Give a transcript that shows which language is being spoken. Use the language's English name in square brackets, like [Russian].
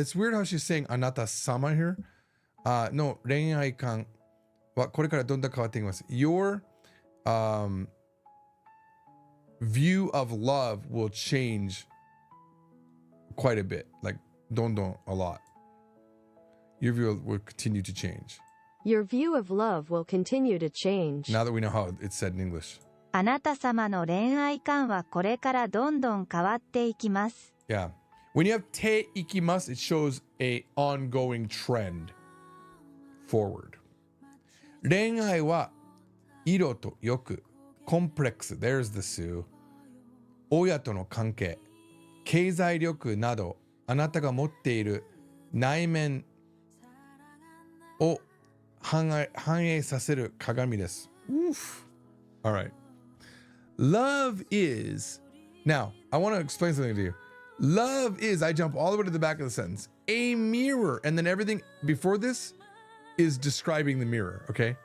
[English] It's weird how she's saying あなた様 here. [Japanese] の恋愛観はこれからどんどん変わっていきます。 [English] Your view of love will change quite a bit. Like, どんどん a lot. Your view will continue to change. Your view of love will continue to change. Now that we know how it's said in English. [Japanese] あなた様の恋愛観はこれからどんどん変わっていきます。 [English] Yeah. When you have te ikimasu, it shows a ongoing trend forward. [Japanese] 恋愛は色と欲、コンプレックス、 [English] there's the Sue、 [Japanese] 親との関係、経済力など、あなたが持っている内面を反映させる鏡です。 [English] Oof. All right. Love is, now, I want to explain something to you. Love is, I jump all the way to the back of the sentence, a mirror. And then everything before this is describing the mirror, okay?